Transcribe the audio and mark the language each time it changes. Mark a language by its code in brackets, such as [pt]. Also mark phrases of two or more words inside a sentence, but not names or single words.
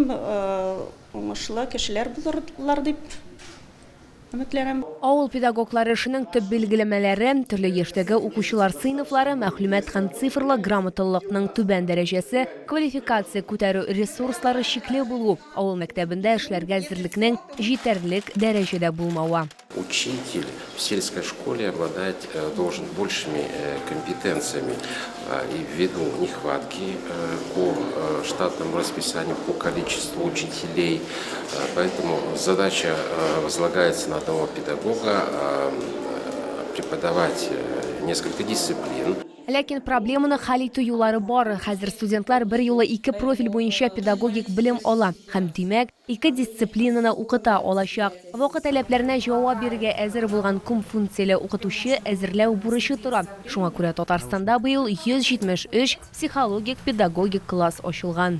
[tt] Уңышлы кешеләр булырлар дип өметләнәм. Авыл педагоглары эшенең төп билгеләмәләре, төрле яшьтәге укучылар сыйныфлары, мәгълүмат һәм цифрлы грамоталыкның түбән дәрәҗәсе, квалификация күтәрү ресурслары чикле булу, авыл мәктәбендә эшләргә әзерлекнең җитәрлек дәрәҗәдә булмавы. [ru] Учитель в сельской школе должен большими компетенциями и ввиду нехватки по штатному расписанию, по количеству учителей. Поэтому задача возлагается на одного педагога преподавать несколько дисциплин. [tt] Ләкин проблеманы хәл итү юллары бар. Хәзер студентлар бер юлы 2 профиль буенча педагогик белем ала һәм димәк 2 дисциплинаны укыта алачак. Вакыт таләпләренә җавап бирергә әзер булган күпфункцияле укытучы әзерләү бурычы тора. Шуңа күрә Татарстанда быел 173 психологик педагогик класс ачылган.